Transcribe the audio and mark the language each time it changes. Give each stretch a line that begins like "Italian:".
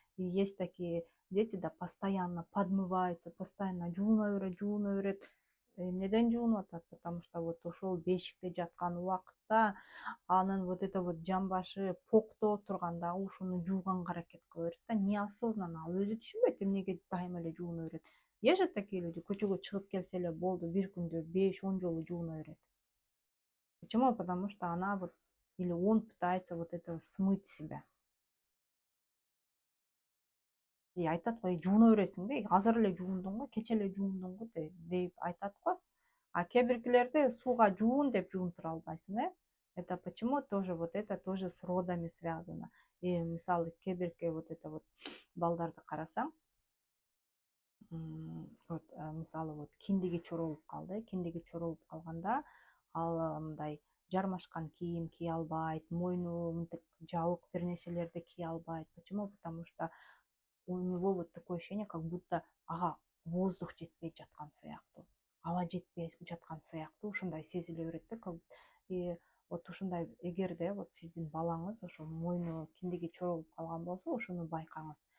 Russian: И есть такие дети, да, постоянно подмываются, постоянно
Kyrgyz: жууна берет. Эмнеден жуунуп атат?
Russian: Потому что вот
Kyrgyz: ошол бешикте жаткан убакытта анын вот это вот жамбашы поктоо турганда ушуну жууганга аракет кыла берет да, неосознанно ал өзү түшүнбөйт эмнеге дайыма эле жууна берет.
Russian: Есть же такие люди,
Kyrgyz: көчөгө чыгып келсе эле болду, бир күндө 5-10 жолу жууна берет.
Russian: Почему? Потому что она вот, или он пытается вот это смыть себя.
Kyrgyz: И айтат го, жууна бересиңби, азыр эле жуундуң го, кече эле жуундуң го деп айтат го. А кебиркилерди сууга жуун деп жуунтура албайсың,
Russian: Это почему тоже вот это тоже с родами связано.
Kyrgyz: И мисалы кебирке вот это вот балдарды карасаң, вот мисалы вот киндиги чоролуп калды, киндиги чоролуп калганда ал мындай жармашкан кийим кие албайт, мойну мынтип жабык бир нерселерди кие албайт.
Russian: Почему? Потому что у него вот такое ощущение, как будто
Kyrgyz: ага воздух жетпей жаткан сыяктуу, аба жетпей жаткан сыяктуу ушундай сезиле берет да. И вот ушундай эгерде вот сиздин балаңыз ошо мойну киндиги чоролуп калган болсо, ушуну байкаңыз.